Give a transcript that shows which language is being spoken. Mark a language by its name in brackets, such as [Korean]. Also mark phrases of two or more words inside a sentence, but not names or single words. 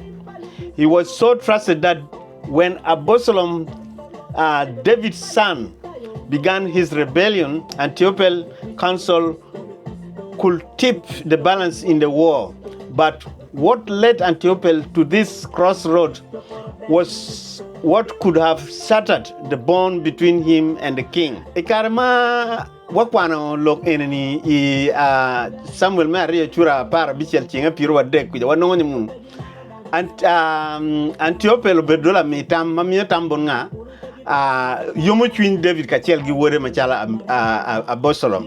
[English] He was so trusted that when Absalom, David's son, began his rebellion, Ahithophel's counsel could tip the balance in the war. But what led Ahithophel to this crossroad was what could have shattered the bond between him and the king. [Acoli] Ikarama wakwano lok eneni Samuel Maria chura para bichel chinga piro wadek kuja wanongo mun. Ahithophel bedola mitam mamiyo tambonga yomo chwin David kachel gi wore machala Absalom.